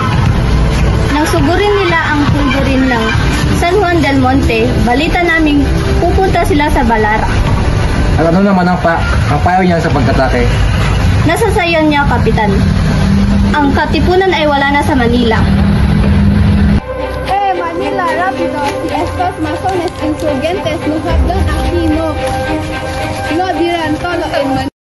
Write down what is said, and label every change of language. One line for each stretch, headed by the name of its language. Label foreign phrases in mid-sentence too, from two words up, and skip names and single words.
Filipino: Nang sugurin nila ang pulburin ng San Juan del Monte, balita naming pupunta sila sa Balara. At ano naman ang payo niya sa pagkatake? Nasa sayo niya, Kapitan. Ang katipunan ay wala na sa Manila.
Spanish: Manila, rápido, si estos masones insurgentes nos hablan aquí, no dirán todo en Manila.